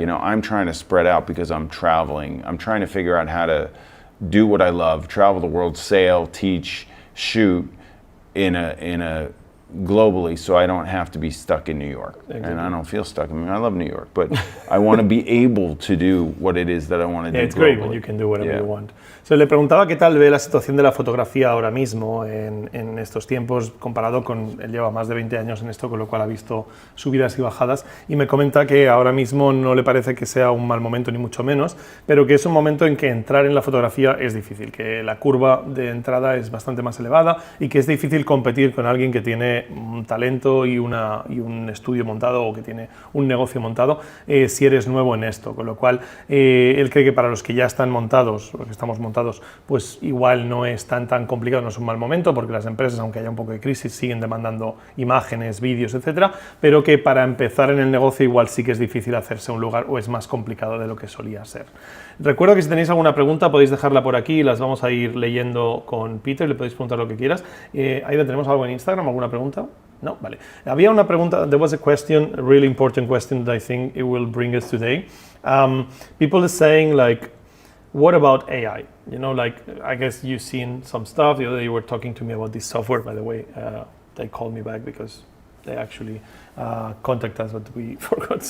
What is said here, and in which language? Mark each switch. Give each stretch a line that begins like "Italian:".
English: You know, I'm trying to spread out because I'm traveling. I'm trying to figure out how to do what I love: travel the world, sail, teach, shoot. In a globally, so I don't have to be stuck in New York. Exactly. And I don't feel stuck. I mean, I love New York, but I want to be able to do what it is that I want to do. It's great when you can do whatever you want.
Spanish: So, le preguntaba qué tal ve la situación de la fotografía ahora mismo en estos tiempos comparado con, él lleva más de 20 años en esto, con lo cual ha visto subidas y bajadas, y me comenta que ahora mismo no le parece que sea un mal momento ni mucho menos, pero que es un momento en que entrar en la fotografía es difícil, que la curva de entrada es bastante más elevada y que es difícil competir con alguien que tiene un talento y un estudio montado o que tiene un negocio montado si eres nuevo en esto, con lo cual él cree que para los que ya están montados, los que estamos montados, pues igual no es tan complicado, no es un mal momento, porque las empresas, aunque haya un poco de crisis, siguen demandando imágenes, vídeos, etcétera, pero que para empezar en el negocio igual sí que es difícil hacerse un lugar o es más complicado de lo que solía ser. Recuerdo que si tenéis alguna pregunta podéis dejarla por aquí y las vamos a ir leyendo con Peter, le podéis preguntar lo que quieras. Ahí tenemos algo en Instagram, ¿alguna pregunta? No, vale. Había una pregunta,
English: there was a question, a really important question that I think it will bring us today. People are saying like, what about AI? You know, like, I guess you've seen some stuff. The other day you were talking to me about this software, by the way. They called me back because they actually contacted us, but we forgot.